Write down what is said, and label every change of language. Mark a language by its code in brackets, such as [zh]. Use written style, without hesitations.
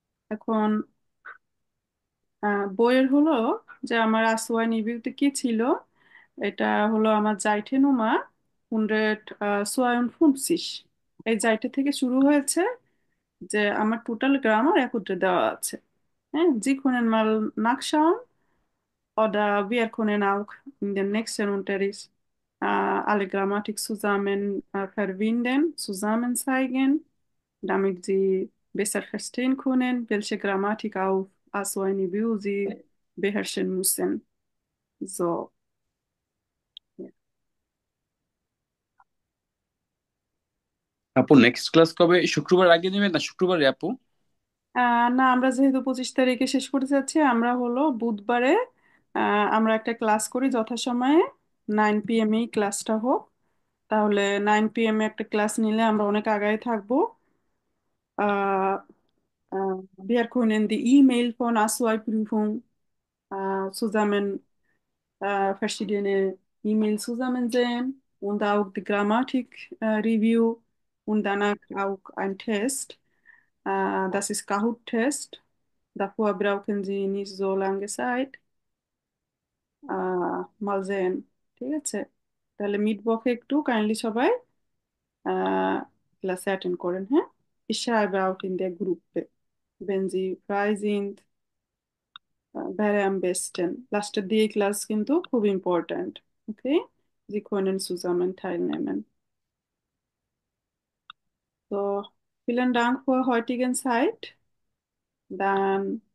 [bn] এখন বইয়ের হলো যে আমার আসওয়াই নিবিউতে কি ছিল, এটা হলো আমার জাইটে নুমা 152, এই জাইটে থেকে শুরু হয়েছে, যে আমার টোটাল গ্রামার একত্রে দেওয়া আছে। [de] হ্যাঁ, জি können mal nachschauen oder wir können auch in den nächsten Unterricht alle Grammatik zusammen verbinden, zusammen zeigen, damit sie besser verstehen können, welche Grammatik auf so eine Niveau sie beherrschen müssen. So, ja. [bn] আপু next class কবে, শুক্রবার আগে নেবেন না শুক্রবারে আপু? না, আমরা যেহেতু 25 তারিখে শেষ করতে যাচ্ছি, আমরা হলো বুধবারে আমরা একটা ক্লাস করি যথাসময়ে, 9 PM এই ক্লাসটা হোক। তাহলে 9 PM একটা ক্লাস নিলে আমরা অনেক আগায় থাকবো। [de] আহ, Wir können die E-Mail von A2-Prüfung zusammen, verschiedene E-Mails zusammen sehen und auch die Grammatik-Review und danach auch ein Test. Das ist Kahoot-Test. Davor brauchen Sie nicht so lange Zeit. Mal sehen. [bn] ঠিক আছে? তাহলে মিটবক্সে একটু kindly সবাই ক্লাসে attend করেন, হ্যাঁ? [de] Ich schreibe auch in der Gruppe. Wenn Sie frei sind, wäre am besten. [bn] লাস্টের দিয়ে ক্লাস কিন্তু খুব ইম্পর্ট্যান্ট। ওকে? [de] Sie können zusammen teilnehmen. So, vielen Dank für heutigen Zeit. Dann